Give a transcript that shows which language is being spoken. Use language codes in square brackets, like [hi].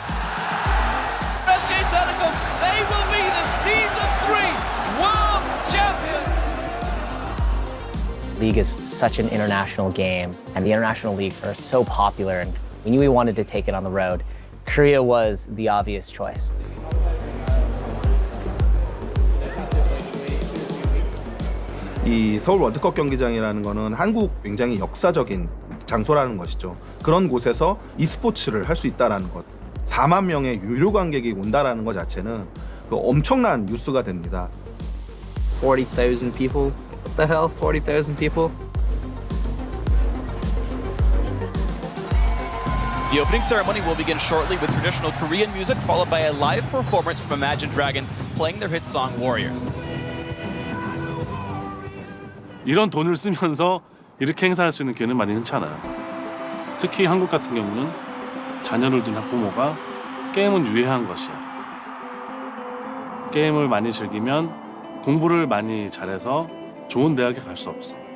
[en] SK Telecom, they will be the Season 3 World Champions! League is such an international game, and the international leagues are so popular, and we knew we wanted to take it on the road. Korea was the obvious choice. [ko] 이 서울 월드컵 경기장이라는 거는 한국 굉장히 역사적인 장소라는 것이죠. 그런 곳에서 e스포츠를 할 수 있다라는 것, 4만 명의 유료 관객이 온다라는 것 자체는 그 엄청난 뉴스가 됩니다. [en] 40,000 people? What the hell? 40,000 people? The opening ceremony will begin shortly with traditional Korean music, followed by a live performance from Imagine Dragons playing their hit song Warriors. [ko] 이런 돈을 쓰면서 이렇게 행사할 수 있는 기회는 많이 흔치 않아요. 특히 한국 같은 경우는 자녀를 둔 학부모가 게임은 유해한 것이야. 게임을 많이 즐기면 공부를 많이 잘해서 좋은 대학에 갈 수 없어.